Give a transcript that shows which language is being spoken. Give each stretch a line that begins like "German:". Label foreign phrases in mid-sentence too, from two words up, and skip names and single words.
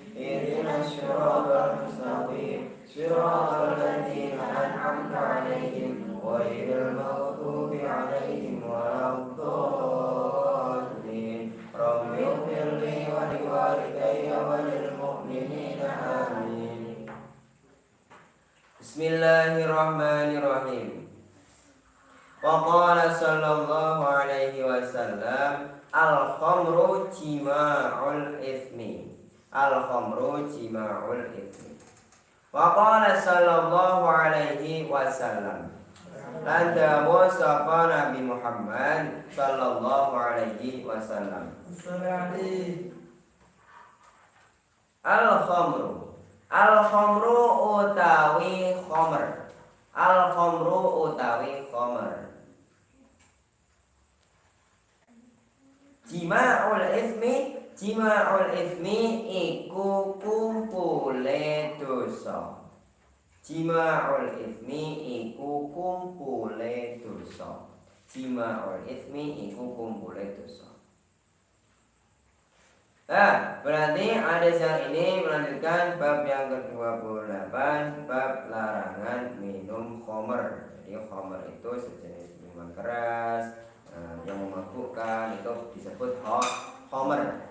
Arabic: اهدنا الصراط المستقيم صراط الذين أنعمت عليهم غير المغضوب عليهم ولا الضالين. رب اغفر لي ولوالدي وللمؤمنين آمين. بسم الله الرحمن الرحيم. وقال صلى الله عليه وسلم الخمر جماع الإثم. الخمر جماع الإثم وقال صلى الله عليه وسلم,
Javanese: lan dawuh sapa Nabi Muhammad
Arabic: صلى الله عليه وسلم الخمر.
Javanese: Al-khamru utawi khamr.
Arabic: الخمر
Javanese: utawi khamr.
Arabic: جماع الإثم. جماع الإثم
Javanese: iku kumpule dosa.
Arabic: جماع الإثم
Javanese: iku kumpule dosa.
Arabic: جماع الإثم
Javanese: iku kumpule dosa.
Indonesian: Nah, berarti hadis yang ini melanjutkan bab yang ke-28, bab larangan minum khamr. Jadi khamr itu sejenis minuman keras yang memabukkan, itu disebut khamr.